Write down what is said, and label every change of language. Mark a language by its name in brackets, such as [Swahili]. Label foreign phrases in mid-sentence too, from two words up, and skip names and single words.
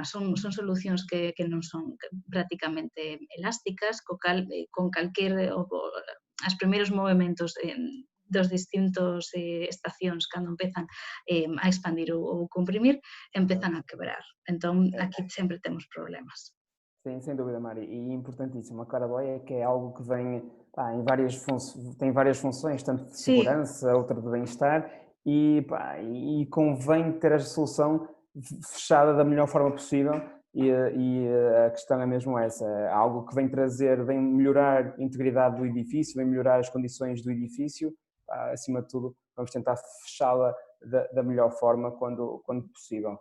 [Galician] Son solucións que non son prácticamente elásticas, con calquer os primeiros movimentos dos distintos estacións cando empezan a expandir ou comprimir, empezan a quebrar. Entón, aquí sempre temos problemas. [Portuguese] Sim, sem dúvida, Mari. E importantíssimo, a claraboia que é algo que vem tem várias funções, tanto de segurança, outra de bem-estar, e convém ter a solução fechada da melhor forma possível e a questão é mesmo essa, é algo que vem melhorar a integridade do edifício, vem melhorar as condições do edifício, acima de tudo vamos tentar fechá-la da melhor forma quando possível.